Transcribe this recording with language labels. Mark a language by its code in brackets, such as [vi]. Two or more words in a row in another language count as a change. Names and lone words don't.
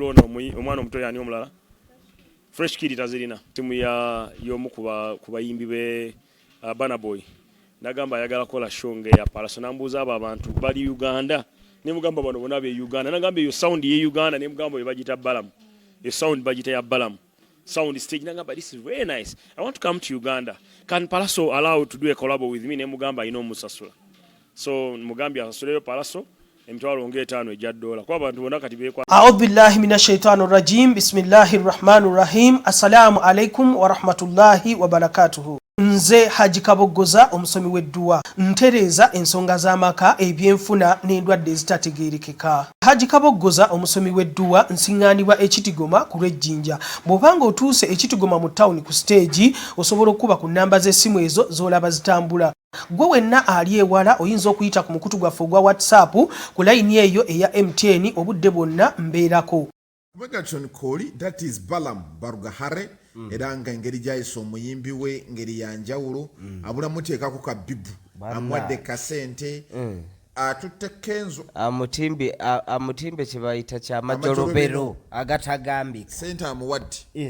[lg] ono omwana omuto yani omulala [en] fresh kid [lg] tazirina timu ya yomu kubayimbi be Bana Boy nagamba yagala kola show nge ya Palaso nambuza aba abantu bali Uganda ne mugamba bano bona be Uganda nagamba yo sound ye Uganda ne mugamba bagita Balaam yo sound bagita ya Balaam [en] sound stage [lg] nagamba [en] this is very nice I want to come to Uganda can Palaso allow to do a collab with me [lg] ne mugamba ino musasula. So mugambi asasuleyo Palaso emitwalo nge 5 ejja $. Kwa abantu bona kati be kwa [ar] أعوذ بالله من الشيطان الرجيم. بسم الله الرحمن الرحيم. السلام عليكم ورحمة الله وبركاته. [lg] Nze Haji Kaboggoza omusomi w'edduwa ntereza ensonga z'amaka ebyenfuna n'endwadde ezitategeerekeka. Haji Kaboggoza omusomi w'edduwa nsiŋŋaanibwa Ekitigoma ku lw'Ejjinja. Bw'obanga otuuse Ekitigoma mu town ku stage osobola okuba ku nnamba z'essimu ezo z'olaba zitambula. Gwe wenna ali ewala oyinza okuyita ku mukutu gwaffe ogwa WhatsApp ku layini eyo eya MTN obudde bwonna mbeerako. Megatron Koli, [en] that is [lg] Balaam Barugahare, eranga engeri gyayisa omuyimbi we ngeri yanjawulo abula muteekako ka bibu amwadde kasente atutte Kenzo amutimbe kye bayita kya majolobero agatagambika sente amuwadde